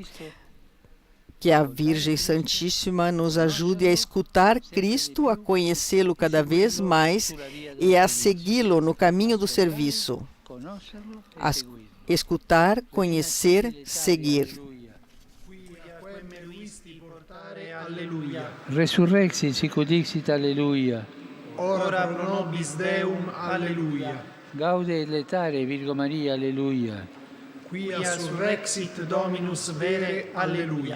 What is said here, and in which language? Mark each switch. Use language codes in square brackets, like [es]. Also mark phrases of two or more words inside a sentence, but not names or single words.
[pt] Que a Virgem Santíssima nos ajude a escutar Cristo, a conhecê-lo cada vez mais e a segui-lo no caminho do serviço. Escutar, conhecer, seguir. [la] Resurrexit, sic ut dixit, alleluia. ora pro nobis Deum, alleluia. Gaude et letare, Virgo Maria, alleluia. Quia surrexit Dominus vere, alleluia.